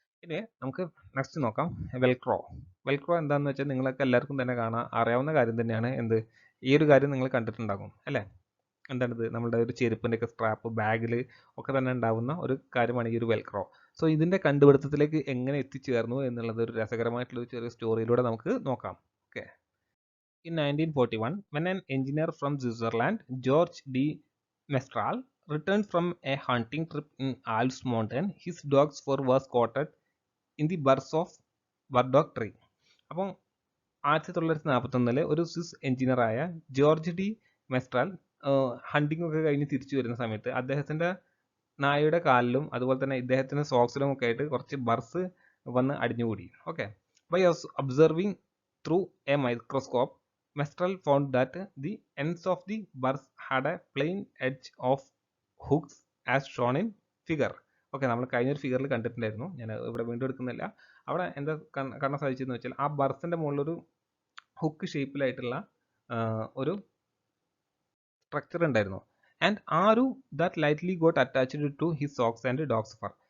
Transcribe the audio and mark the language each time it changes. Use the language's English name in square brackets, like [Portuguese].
[Malayalam] ഇനി നമുക്ക് നെക്സ്റ്റ് നോക്കാം വെൽക്രോ. വെൽക്രോ എന്താണെന്ന് വെച്ചാൽ നിങ്ങൾക്ക് എല്ലാവർക്കും തന്നെ അറിയാവുന്ന കാര്യം തന്നെയാണ്. എന്ത്, ഈ ഒരു കാര്യം നിങ്ങൾ കണ്ടിട്ടുണ്ടാകും അല്ലേ. എന്താണിത്, നമ്മുടെ ഒരു ചെരുപ്പിൻ്റെ ഒക്കെ സ്ട്രാപ്പ് ബാഗിൽ ഒക്കെ തന്നെ ഉണ്ടാവുന്ന ഒരു കാര്യമാണ് ഈ ഒരു വെൽക്രോ. സോ ഇതിൻ്റെ കണ്ടുപിടുത്തത്തിലേക്ക് എങ്ങനെ എത്തിച്ചേർന്നു എന്നുള്ളത് ഒരു രസകരമായിട്ടുള്ള ഒരു ചെറിയ സ്റ്റോറിയിലൂടെ നമുക്ക് നോക്കാം. [English] Okay, in 1941 when an engineer from Switzerland, George D. Mestral, returned from a hunting trip in Alps mountain, his dog's fur was coated in the burrs of burdock tree. [Malayalam] അപ്പം 1941 ഒരു സ്വിസ് എഞ്ചിനീയറായ ജോർജ് ഡി മെസ്ട്രാൽ ഹണ്ടിങ് ഒക്കെ കഴിഞ്ഞ് തിരിച്ചു വരുന്ന സമയത്ത് അദ്ദേഹത്തിൻ്റെ നായയുടെ കാലിലും അതുപോലെ തന്നെ ഇദ്ദേഹത്തിൻ്റെ സോക്സിലും ഒക്കെ ആയിട്ട് കുറച്ച് ബർസ് വന്ന് അടിഞ്ഞുകൂടി. [English] Okay, by observing through a microscope Mestral found that the ends of the burrs had a plain edge of hooks as shown in figure. [Malayalam] Okay, നമ്മൾ കഴിഞ്ഞൊരു ഫിഗറിൽ കണ്ടിട്ടുണ്ടായിരുന്നു, ഞാൻ ഇവിടെ വീണ്ടും എടുക്കുന്നില്ല. അവിടെ എന്താ കാണാൻ സാധിച്ചതെന്ന് വെച്ചാൽ ആ ബർസിൻ്റെ മുകളിലൊരു ഹുക്ക് ഷേപ്പിലായിട്ടുള്ള ഒരു സ്ട്രക്ചർ ഉണ്ടായിരുന്നു. [English] and [Malayalam] ആ ഒരു [English] That lightly got attached to his socks and dog's fur.